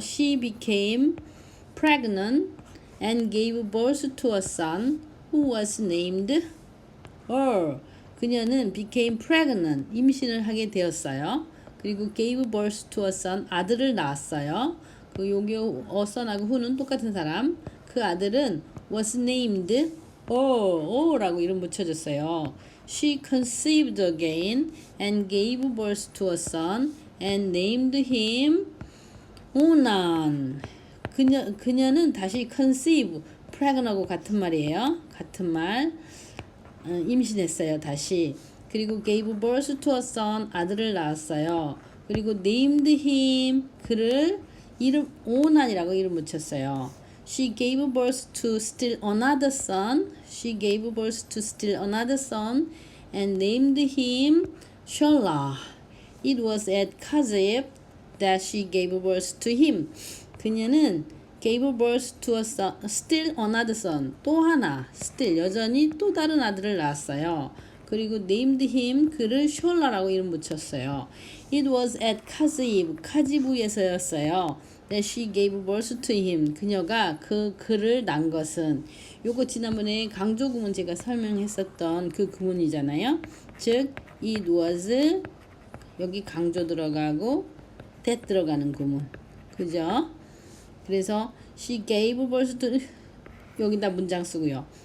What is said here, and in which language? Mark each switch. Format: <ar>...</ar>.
<en>She became pregnant and gave birth to a son who was named her.</en> <ko>그녀는</ko> <en>became pregnant,</en> <ko>임신을 하게 되었어요. 그리고</ko> <en>gave birth to a son,</en> <ko>아들을 낳았어요. 그 여기 son하고 who는 똑같은 사람. 그 아들은</ko> <en>was named</en> <ko>라고 이름 붙여줬어요.</ko> <en>She conceived again and gave birth to a son and named him 오난.</en> <ko>그녀는 다시 conceive, pregnant하고 같은 말이에요. 같은 말. 임신했어요. 다시. 그리고</ko> <en>gave birth to a son,</en> <ko>아들을 낳았어요. 그리고</ko> <en>named him,</en> <ko>그를 이름 오난이라고 이름 붙였어요.</ko> <en>She gave birth to still another son. She gave birth to still another son and named him Shelah. It was at Kazib that she gave birth to him.</en> <ko>그녀는</ko> <en>gave birth to a son, still another son,</en> <ko>또 하나, still, 여전히 또 다른 아들을 낳았어요. 그리고</ko> <en>named him,</en> <ko>그를 숄라라고 이름 붙였어요.</ko> <en>It was at Kazib,</en> <ko>카지브에서였어요.</ko> <en>that she gave birth to him.</en> <ko>그녀가 그를 낳은 것은, 요거 지난번에 강조 구문 제가 설명했었던 그 구문이잖아요. 즉</ko> <en>it was,</en> <ko>여기 강조 들어가고 that 들어가는 구문, 그죠? 그래서</ko> <en>she gave birth to,</en> <ko>여기다 문장 쓰고요.</ko>